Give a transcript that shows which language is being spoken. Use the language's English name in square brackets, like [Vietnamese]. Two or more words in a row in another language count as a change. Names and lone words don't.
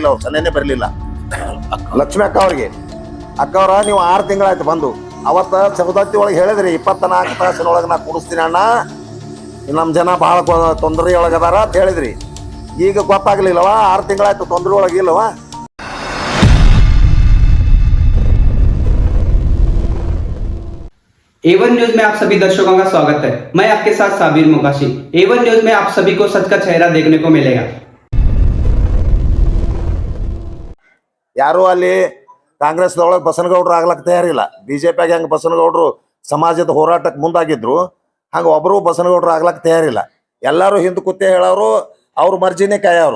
[Kannada] ಅವ್ರು ಸನ್ನೆನೇ ಬರಲಿಲ್ಲ. ಲಕ್ಷ್ಮಿ ಅಕ್ಕವ್ರ ನೀವು 6 ತಿಂಗಳಾಯ್ತು ಬಂದು. ಅವತ್ತು ಸವದತ್ತಿ ಒಳಗೆ ಹೇಳಿದ್ರಿ 24 ತಾಸಿನೊಳಗೆ ನಾ ಕುಡಿಸ್ತೀನಿ ಅಣ್ಣ, ನಮ್ಮ ಜನ ಭಾಳ ತೊಂದರೆ ಒಳಗದಾರ ಅಂತ ಹೇಳಿದ್ರಿ. ಈಗ ಗೊತ್ತಾಗ್ಲಿಲ್ಲವ? 6 ತಿಂಗಳಾಯ್ತು ತೊಂದರೆ ಒಳಗಿಲ್ಲವ? [Hindi] A1 न्यूज में आप सभी दर्शकों का स्वागत है। मैं आपके साथ साबिर मोकाशी। A1 न्यूज में आप सभी को सच का चेहरा देखने को मिलेगा। [Kannada] ಯಾರು ಅಲ್ಲಿ ಕಾಂಗ್ರೆಸ್ದೊಳಗೆ ಬಸನಗೌಡರು ಆಗ್ಲಕ್ಕೆ ತಯಾರಿಲ್ಲ. BJPಯಾಗ ಹೆಂಗೆ ಬಸನಗೌಡರು ಸಮಾಜದ ಹೋರಾಟಕ್ಕೆ ಮುಂದಾಗಿದ್ರು, ಹಂಗೆ ಒಬ್ಬರು ಬಸನಗೌಡರು ಆಗ್ಲಕ್ಕೆ ತಯಾರಿಲ್ಲ. ಎಲ್ಲರೂ ಹಿಂದೆ ಕೂತೆ ಹೇಳೋರು, ಅವ್ರ ಮರ್ಜಿನೇ ಕಾಯೋರು.